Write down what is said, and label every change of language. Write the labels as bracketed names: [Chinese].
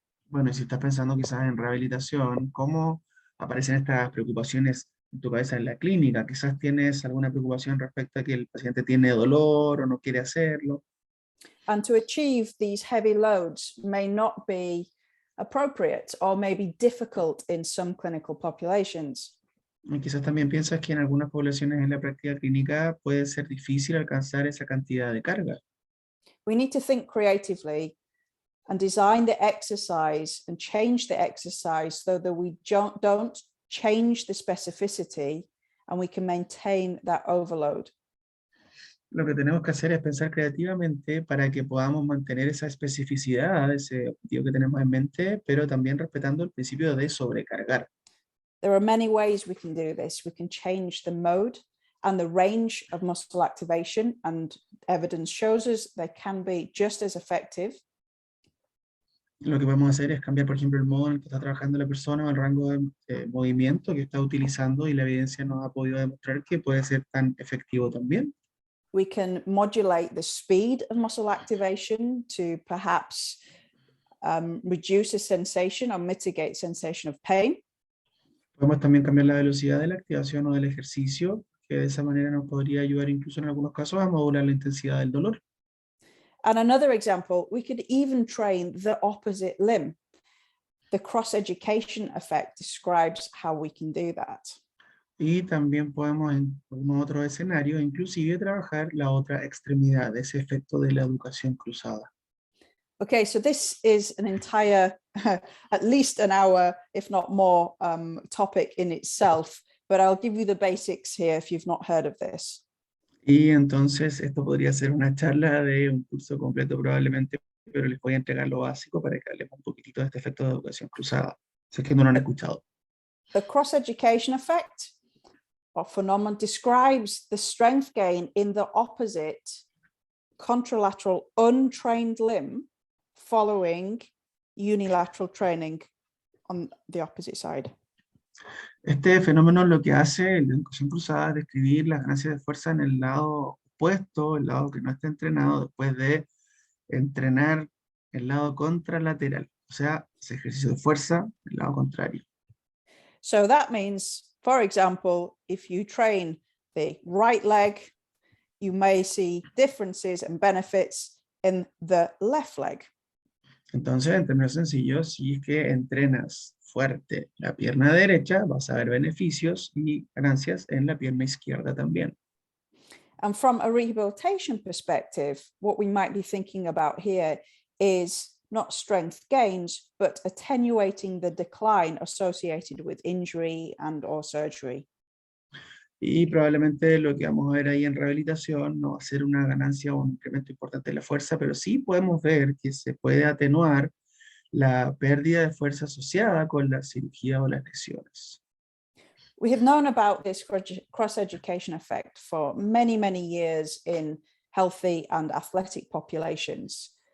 [Spanish] Bueno, y si estás pensando quizás en rehabilitación, ¿cómo aparecen estas preocupaciones en tu cabeza en la clínica? Quizás tienes alguna preocupación respecto a que el paciente tiene dolor o no quiere hacerlo. [English] And to achieve these heavy loads may not be appropriate or may be difficult in some clinical populations. [Spanish] Y quizás también piensas que en algunas poblaciones en la práctica clínica puede ser difícil alcanzar esa cantidad de carga. [English] We need to think creatively and design the exercise and change the exercise so that we don't change the specificity and we can maintain that overload. [Spanish] Lo que tenemos que hacer es pensar creativamente para que podamos mantener esa especificidad, ese objetivo que tenemos en mente, pero también respetando el principio de sobrecargar. [English] There are many ways we can do this. We can change the mode and the range of muscle activation, and evidence shows us they can be just as effective. [Spanish] Lo que podemos hacer es cambiar, por ejemplo, el modo en el que está trabajando la persona o el rango de movimiento que está utilizando, y la evidencia nos ha podido demostrar que puede ser tan efectivo también. [English] We can modulate the speed of muscle activation to perhaps reduce the sensation or mitigate sensation of pain. [Spanish] Podemos también cambiar la velocidad de la activación o del ejercicio, que de esa manera nos podría ayudar incluso en algunos casos a modular la intensidad del dolor. [English] And another example, we could even train the opposite limb. The cross-education effect describes how we can do that. [Spanish] Y también podemos en algún otro escenario inclusive trabajar la otra extremidad, ese efecto de la educación cruzada. [English] Okay, so this is an entire, at least an hour, if not more, topic in itself, but I'll give you the basics here if you've not heard of this. [Spanish] Y entonces esto podría ser una charla de un curso completo probablemente, pero les voy a entregar lo básico para que hablemos un poquitito de este efecto de educación cruzada, si es que no lo han escuchado. [English] The cross-education effect or phenomenon describes the strength gain in the opposite contralateral untrained limb following unilateral training on the opposite side. [Spanish] Este fenómeno lo que hace en la educación cruzada es describir las ganancias de fuerza en el lado opuesto, el lado que no está entrenado, después de entrenar el lado contralateral, o sea, ese ejercicio de fuerza, el lado contrario. [English] So that means, for example, if you train the right leg, you may see differences and benefits in the left leg. [Spanish] Entonces, en términos sencillos, si es que entrenas fuerte la pierna derecha, vas a ver beneficios y ganancias en la pierna izquierda también. [English] And from a rehabilitation perspective, what we might be thinking about here is not strength gains, but attenuating the decline associated with injury and or surgery. [Spanish] Y probablemente lo que vamos a ver ahí en rehabilitación no va a ser una ganancia o un incremento importante de la fuerza, pero sí podemos ver que se puede atenuar la pérdida de fuerza asociada con la cirugía o las lesiones. [English] We have known about this cross-education effect for many, many years in healthy and athletic populations.